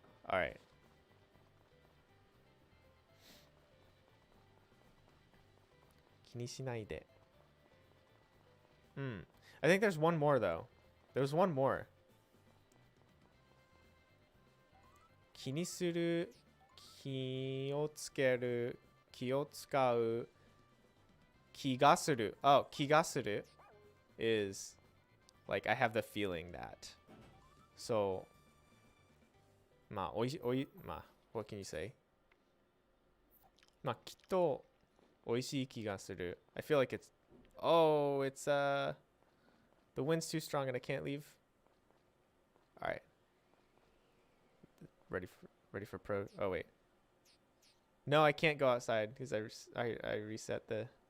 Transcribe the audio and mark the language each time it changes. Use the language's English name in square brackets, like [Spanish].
[English] All right. [Japanese] Kinishinai-de. [English] I think there's one more though. There's one more. [Japanese] 気にする, 気をつける, 気を使う, 気がする. [English] Oh, 気がする is like I have the feeling that. So, まあ、まあ、what can you say? [Japanese] まあ、きっとおいしい気がする. [English] I feel like it's... Oh, it's the wind's too strong and I can't leave. All right. Ready for pro. Oh wait. No, I can't go outside because I reset the...